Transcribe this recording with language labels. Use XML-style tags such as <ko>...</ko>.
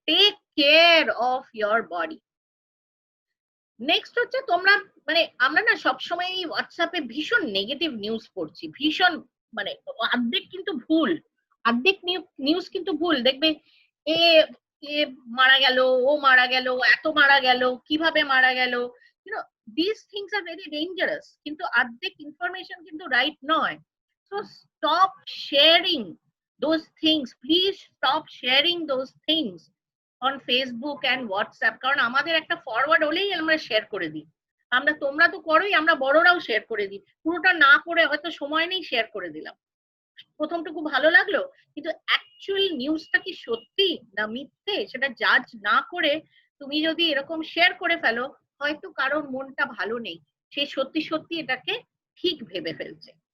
<en>Take care of your body.</en> <bn>Next হচ্ছে, তোমরা আমরা না সবসময় হোয়াটসঅ্যাপে ভীষণ নেগেটিভ নিউজ পড়ছি, ভীষণ অর্ধেক কিন্তু ভুল, অর্ধেক নিউজ কিন্তু ভুল। দেখবে এ মারা গেল, ও মারা গেল, এত মারা গেল, কিভাবে মারা গেল,</bn> <en>these things are very dangerous,</en> <bn>কিন্তু অর্ধেক ইনফরমেশন কিন্তু রাইট নয়।</bn> <en>So stop sharing those things, please stop sharing those things on Facebook and WhatsApp,</en> <bn>কারণ আমাদের একটা ফরওয়ার্ড হলেই আমরা শেয়ার করে দিই। তোমরা তো করোই, আমরা বড়রাও শেয়ার করে দিই, পুরোটা না করে হয়তো সময় নেই শেয়ার করে দিলাম, প্রথমটুকু ভালো লাগলো, কিন্তু অ্যাকচুয়াল নিউজটা কি সত্যি না মিথ্যে সেটা জাজ না করে তুমি যদি এরকম শেয়ার করে ফেলো, হয়তো কারোর মনটা ভালো নেই, সে সত্যি সত্যি এটাকে ঠিক ভেবে ফেলছে।</bn>